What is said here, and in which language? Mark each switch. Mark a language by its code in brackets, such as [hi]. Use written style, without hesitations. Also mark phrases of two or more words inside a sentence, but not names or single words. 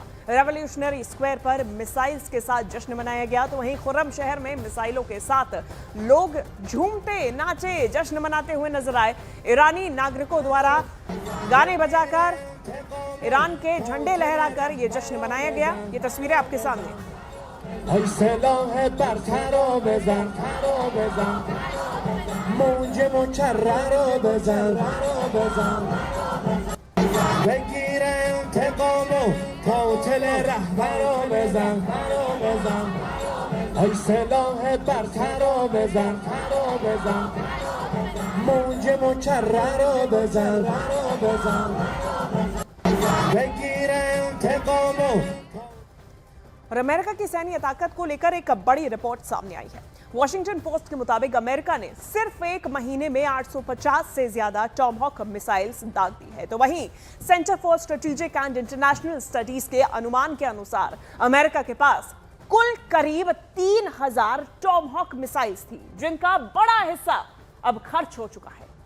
[hi] रेवोल्यूशनरी स्क्वायर पर मिसाइल्स के साथ जश्न मनाया गया, तो वहीं खुर्रम शहर में मिसाइलों के साथ लोग झूमते नाचे जश्न मनाते हुए नजर आए। ईरानी नागरिकों द्वारा गाने बजाकर ईरान के झंडे लहराकर ये जश्न मनाया गया। ये तस्वीरें आपके सामने। [fa] موج مکرر رو بزن بگیر انتقام و قاتل رهبر رو بزن ای سلاح برتر رو بزن موج مکرر رو بزن بگیر انتقام [hi] और अमेरिका की सैन्य ताकत को लेकर एक बड़ी रिपोर्ट सामने आई है। वॉशिंगटन पोस्ट के मुताबिक अमेरिका ने सिर्फ एक महीने में 850 से ज्यादा टॉमहॉक मिसाइल्स दाग दी है। तो वहीं सेंटर फॉर स्ट्रेटेजिक एंड इंटरनेशनल स्टडीज के अनुमान के अनुसार अमेरिका के पास कुल करीब 3000 टॉमहॉक मिसाइल्स थी, जिनका बड़ा हिस्सा अब खर्च हो चुका है।